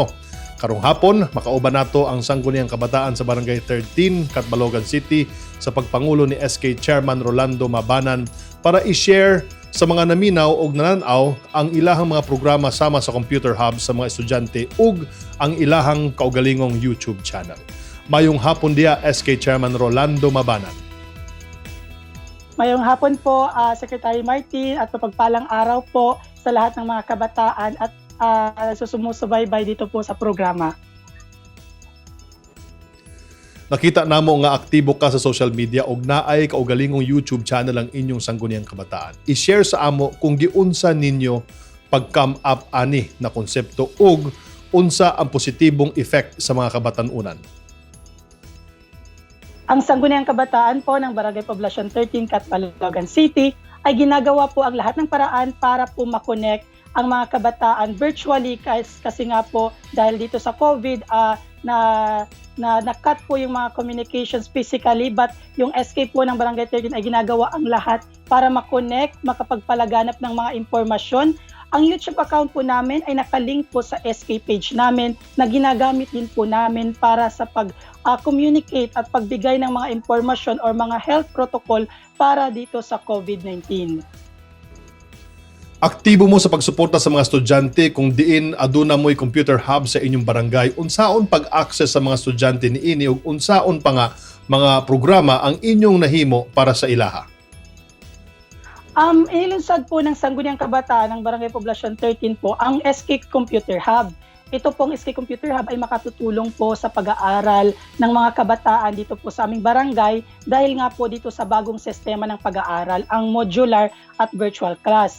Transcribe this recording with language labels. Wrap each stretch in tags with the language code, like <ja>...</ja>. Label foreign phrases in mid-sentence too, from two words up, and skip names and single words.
<ceb>Karong hapon, makauban nato ang Sangguniang Kabataan sa Barangay 13, Catbalogan City sa pagpangulo ni SK Chairman Rolando Mabanan para i-share sa mga naminaw o nananaw ang ilahang mga programa sama sa</ceb> <en>computer hub</en> <ceb>sa mga estudyante ug ang ilahang kaugalingong YouTube channel. Mayong hapon dia SK Chairman Rolando Mabanan.</ceb> <tl>Mayong hapon po, Secretary Martin, at mapagpalang araw po sa lahat ng mga kabataan at susumusubaybay dito po sa programa.</tl> <ceb>Nakita namo nga aktibo ka sa</ceb> <en>social media</en> <ceb>ug naay kaugalingong YouTube channel ang inyong Sangguniang Kabataan. I-share sa amo kung giunsa ninyo pag-</ceb> <en>come up</en> <ceb>ani na konsepto ug unsa ang positibong effect sa mga kabatan-unan.</ceb> <tl>Ang Sangguniang Kabataan po ng Barangay Poblacion 13, Catbalogan City ay ginagawa po ang lahat ng paraan para po makonect ang mga kabataan virtually kasi nga po dahil dito sa COVID na-cut po yung mga</tl> <en>communications physically,</en> <tl>but yung SK po ng Barangay 13 ay ginagawa ang lahat para makonect, makapagpalaganap ng mga impormasyon. Ang YouTube account po namin ay nakalink po sa SK page namin na ginagamit din po namin para sa pag-communicate at pagbigay ng mga impormasyon or mga</tl> <en>health protocol</en> <tl>para dito sa COVID-19.</tl> <ceb>Aktibo mo sa pagsuporta sa mga estudyante kung diin aduna mo'y</ceb> <en>computer hub</en> <ceb>sa inyong barangay. Unsaon pag-access sa mga estudyante niini ug unsaon pa nga mga programa ang inyong nahimo para sa ilaha?</ceb> <tl>Inilunsad po ng Sangguniang Kabataan ng Barangay Poblacion 13 po ang SK Computer Hub. Ito pong SK Computer Hub ay makatutulong po sa pag-aaral ng mga kabataan dito po sa aming barangay dahil nga po dito sa bagong sistema ng pag-aaral, ang modular at virtual class.</tl>